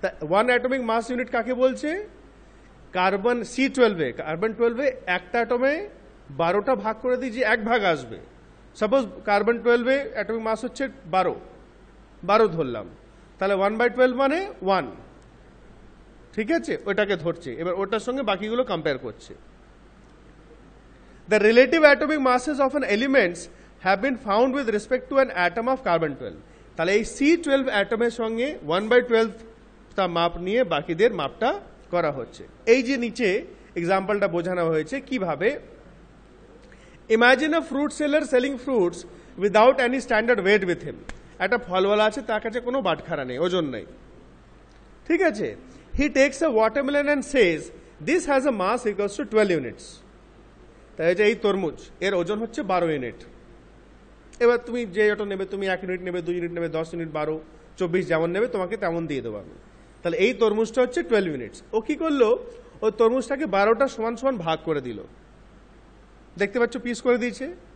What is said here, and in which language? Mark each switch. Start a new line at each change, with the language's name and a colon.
Bangla: One atomic মাস unit কাকে বলছে? Carbon C12 এ, কার্বন-12 একটা অ্যাটমে 12টা ভাগ করে দিই যে এক ভাগ আসবে। সাপোজ কার্বন-12 অ্যাটমিক মাস হচ্ছে 12 ধরলাম, তাহলে 1/12 মানে 1, ঠিক আছে, ওটাকে ধরছে, এবার ওটার সঙ্গে বাকিগুলো কম্পেয়ার করছে।
English: The relative atomic masses of an elements have been found with respect to an atom of carbon-12।
Bangla: তাহলে এই C12 অ্যাটমের সঙ্গে 1/12 তা মাপ নিয়ে বাকিদের মাপটা করা হচ্ছে। এই যে নিচে এক্সাম্পলটা বোঝানো হয়েছে কিভাবে।
English: Imagine a fruit seller selling fruits without any standard weight with him।
Bangla: একটা ফলওয়ালা আছে, তার কাছে কোনো বাটখারা নেই, ওজন নেই, ঠিক আছে।
English: He takes a watermelon and says this has a mass equals to 12 units।
Bangla: তাই এই তরমুজ, এর ওজন হচ্ছে 12 ইউনিট। এবার তুমি যে ওটা নেবে, তুমি 1 ইউনিট নেবে, 2 ইউনিট নেবে, 10 ইউনিট, 12, 24 যেমন নেবে তোমাকে তেমন দিয়ে দেবো আমি। তাহলে এই তরমুজটা হচ্ছে 12 ইউনিটস। ও কি করলো, ওই তরমুজটাকে 12টা সমান সমান ভাগ করে দিল, দেখতে পাচ্ছ পিস করে দিয়েছে।